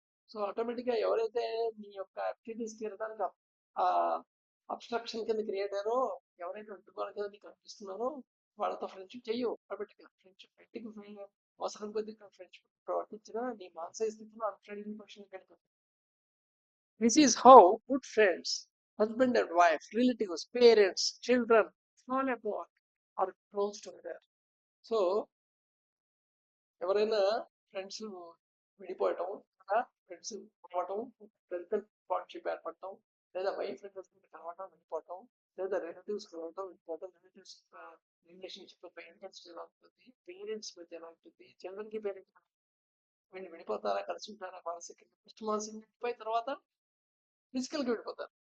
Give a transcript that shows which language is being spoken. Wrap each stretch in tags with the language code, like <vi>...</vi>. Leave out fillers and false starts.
<te>So ఆటోమేటిక్గా ఎవరైతే మీ యొక్క యాక్టివిటీస్ తీరడానికి అబ్స్ట్రక్షన్ కింద క్రియేట్ అయ్యారో, ఎవరైతే అడ్డుకోవాలి కింద నీకు అనిపిస్తున్నారో వాళ్ళతో ఫ్రెండ్షిప్ చెయ్యు. కాబట్టి ఫ్రెండ్షిప్ పెట్టి అవసరం కొద్ది ఫ్రెండ్షిప్ ప్రవర్తించినా నీ మానసిక స్థితిలో అన్ఫ్రెండ్లీ పర్సన్ కనుక.</te> <en>This is how good friends, husband and wife, relatives, parents, children, all about are close together.</en> <te>So, ఎవరైనా ఫ్రెండ్స్ విడిపోవటం లేదా ఫ్రెండ్స్ కలవటం, ఫ్రెండ్స్ పార్ట్నర్షిప్ ఏర్పడటం, లేదా వైఫ్ అండ్ హస్బెండ్ కలవటం విడిపోవటం, లేదా రిలేటివ్స్ కలవటం విడిపోవటం, రిలేటివ్స్ రిలేషన్షిప్ పేరెంట్స్ ఎలా ఉంటుంది, పేరెంట్స్ మధ్య ఎలా ఉంటుంది, చిల్డ్రన్ కి పేరెంట్స్ వీళ్ళు విడిపోతారా, కలిసి ఉంటారా, మానసికంగా ఫస్ట్ మానసికంగా విడిపోయిన తర్వాత ఫిజికల్ గా విడిపోతారు.</te>